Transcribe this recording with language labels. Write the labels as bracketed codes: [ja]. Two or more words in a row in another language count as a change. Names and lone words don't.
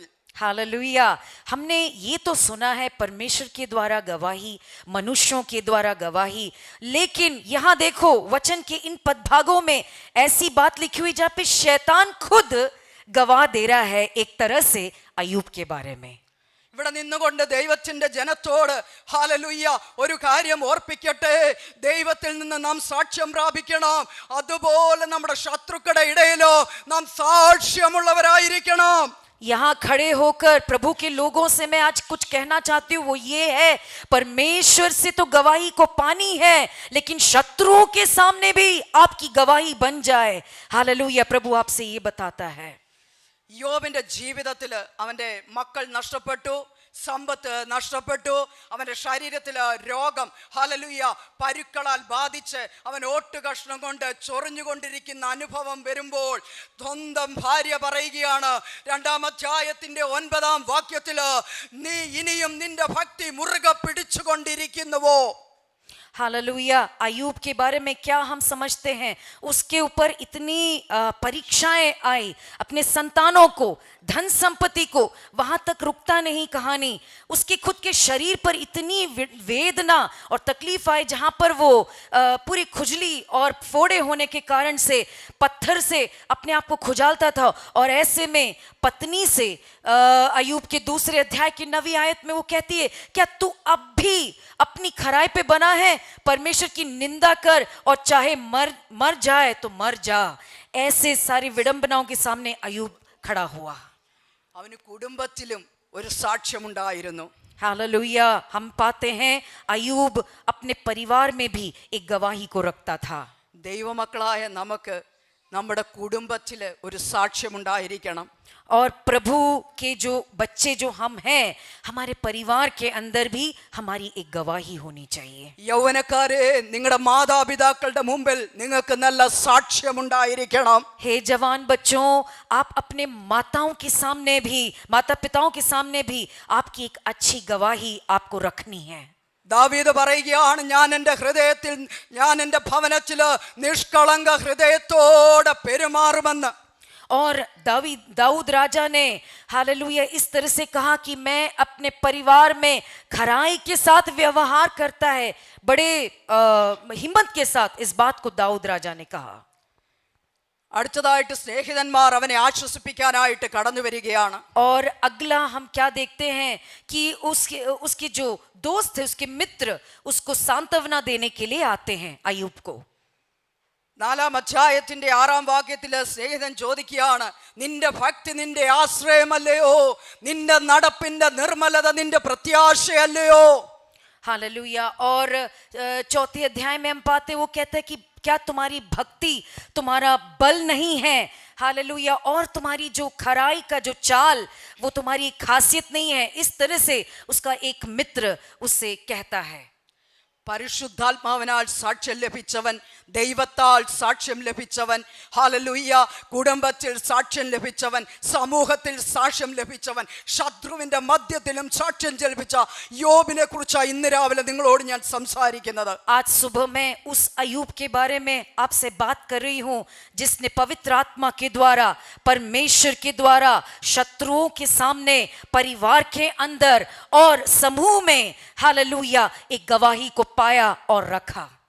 [hi] हालेलुया. हमने ये तो सुना है परमेश्वर के द्वारा गवाही, मनुष्यों के द्वारा गवाही, लेकिन यहाँ देखो वचन के इन पदभागों में ऐसी बात लिखी हुई जहाँ पे शैतान खुद गवाह दे रहा है एक तरह से अय्यूब के बारे में. [ml] ഇവിടെ നിന്നുകൊണ്ട് ദൈവത്തിന്റെ ജനത്തോട് ഹല്ലേലൂയ ഒരു കാര്യം ഓർപ്പിക്കട്ടെ, ദൈവത്തിൽ നിന്ന് നാം സാക്ഷ്യം പ്രാപിക്കണം. അതുപോലെ നമ്മുടെ ശത്രുക്കളുടെ ഇടയിലോ നാം സാക്ഷ്യമുള്ളവരായിരിക്കണം. [hi] यहाँ खड़े होकर प्रभु के लोगों से मैं आज कुछ कहना चाहती हूँ, वो ये है, परमेश्वर से तो गवाही को पानी है, लेकिन शत्रुओं के सामने भी आपकी गवाही बन जाए. हालेलुया. प्रभु आपसे ये बताता है. [ml] യോബിന്റെ ജീവിതത്തിൽ അവന്റെ മക്കൾ നഷ്ടപ്പെട്ടു, സമ്പത്ത് നഷ്ടപ്പെട്ടു, അവന്റെ ശരീരത്തില് രോഗം ഹല്ലേലൂയ പരുക്കളാൽ ബാധിച്ച് അവൻ ഓട്ടുകഷ്ണം കൊണ്ട് ചൊറിഞ്ഞുകൊണ്ടിരിക്കുന്ന അനുഭവം വരുമ്പോൾ സ്വന്തം ഭാര്യ പറയുകയാണ് 2-ാം അധ്യായത്തിന്റെ 9-ാം വാക്യത്തില്, നീ ഇനിയും നിന്റെ ഭക്തി മുറുകെ പിടിച്ചുകൊണ്ടിരിക്കുന്നുവോ? [hi] हालेलुया. अय्यूब के बारे में क्या हम समझते हैं? उसके ऊपर इतनी परीक्षाएं आई, अपने संतानों को, धन संपत्ति को, वहां तक रुकता नहीं कहानी. उसके खुद के शरीर पर इतनी वेदना और तकलीफ आई, जहां पर वो पूरी खुजली और फोड़े होने के कारण से पत्थर से अपने आप को खुजालता था. और ऐसे में पत्नी से अय्यूब के 2 अध्याय की 9वीं आयत में वो कहती है, क्या तू अब भी अपनी खराई पे बना है? परमेश्वर की निंदा कर और चाहे मर जाए तो मर जा. ऐसे सारी विडंबनाओं के सामने अय्यूब खड़ा हुआ. [ml] അവന് കുടുംബത്തിലും ഒരു സാക്ഷ്യമുണ്ടായിരുന്നു. [hi] हालेलुया. हम पाते हैं अय्यूब अपने परिवार में भी एक गवाही को रखता था. [ml] ദൈവമക്കളായ നമുക്ക് നമ്മുടെ കുടുംബത്തിൽ ഒരു സാക്ഷ്യമുണ്ടായിരിക്കണം. [hi] और प्रभु के जो बच्चे जो हम हैं, हमारे परिवार के अंदर भी हमारी एक गवाही होनी चाहिए. [ml] യൗവനക്കാരെ, നിങ്ങളുടെ മാതാപിതാക്കളുടെ മുമ്പിൽ നിങ്ങൾക്ക് നല്ല സാക്ഷ്യമുണ്ടായിരിക്കണം. [hi] हे जवान बच्चों, आप अपने माताओं के सामने भी, माता पिताओं के सामने भी आपकी एक अच्छी गवाही आपको रखनी है. [ml] ദാവീദ് പറയുകയാണ്, ഞാൻ എൻ്റെ ഹൃദയത്തിൽ, ഞാൻ എൻ്റെ ഭവനത്തില് നിഷ്കളങ്ക ഹൃദയത്തോടെ പെരുമാറുമെന്ന്. [hi] और दाऊद राजा ने हालेलुया इस तरह से कहा कि मैं अपने परिवार में खराई के साथ व्यवहार करता है. बड़े हिम्मत के साथ इस बात को दाऊद राजा ने कहा. [ml] അടുത്തതായിട്ട് സ്നേഹിതന്മാർ അവനെ ആശ്വസിപ്പിക്കാനായിട്ട് കടന്നു വരികയാണ്. [hi] और अगला हम क्या देखते हैं कि उसके जो दोस्त थे, उसके मित्र उसको सांत्वना देने के लिए आते हैं अय्यूब को. [ml] 4-ാം അധ്യായത്തിന്റെ 6-ാം വാക്യത്തില് സ്നേഹിതൻ ചോദിക്കുകയാണ്, നിന്റെ ഭക്തി നിന്റെ ആശ്രയമല്ലയോ? നിന്റെ നടപ്പിന്റെ നിർമ്മലത നിന്റെ പ്രത്യാശയല്ലയോ? [hi] हालेलुया. और 4th अध्याय में हम पाते, वो कहते हैं कि क्या तुम्हारी भक्ति तुम्हारा बल नहीं है? हालेलुया, और तुम्हारी जो खराई का जो चाल वो तुम्हारी खासियत नहीं है, इस तरह से उसका एक मित्र उससे कहता है। [ml] പരിശുദ്ധാത്മാവിനാൽ സാക്ഷ്യം ലഭിച്ചവൻ, ദൈവത്താൽ സാക്ഷ്യം ലഭിച്ചവൻ, ഹല്ലേലൂയ, കുടുംബത്തിൽ സാക്ഷ്യം ലഭിച്ചവൻ, സമൂഹത്തിൽ സാക്ഷ്യം ലഭിച്ചവൻ, ശത്രുവിന്റെ മധ്യത്തിലും സാക്ഷ്യം ലഭിച്ച യോബിനെ കുറിച്ചാണ് ഇന്ന് രാവിലെ നിങ്ങളോട് ഞാൻ സംസാരിക്കുന്നത്. [hi] आज सुबह मैं उस अयूब के बारे में आपसे बात कर रही हूँ जिसने पवित्र आत्मा के द्वारा, परमेश्वर के द्वारा शत्रुओं के सामने, परिवार के अंदर और समूह में हालेलुया एक गवाही को पाया और रखा।